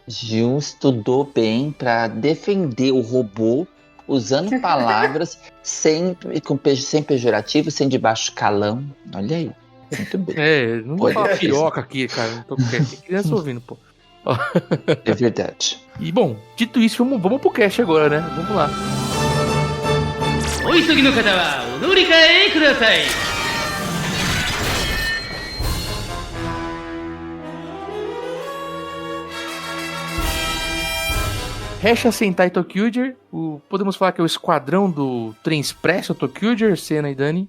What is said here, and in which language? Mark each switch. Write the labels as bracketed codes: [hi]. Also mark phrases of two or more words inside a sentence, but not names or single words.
[pt] Gil estudou bem pra defender o robô, usando palavras sem pejorativo, sem de baixo calão. Olha aí. Muito bem. Não vou falar piroca aqui, cara. Não tô querendo. Tem criança ouvindo, pô. É verdade. E bom, dito isso, vamos pro cast agora, né? Vamos lá. [ja] Oisugi no kata wa onori-kae kudasai. [pt] Resha Sentai Tokyo-jer, podemos falar que é o esquadrão do trem expresso Tokyo-jer, Senna e Dani?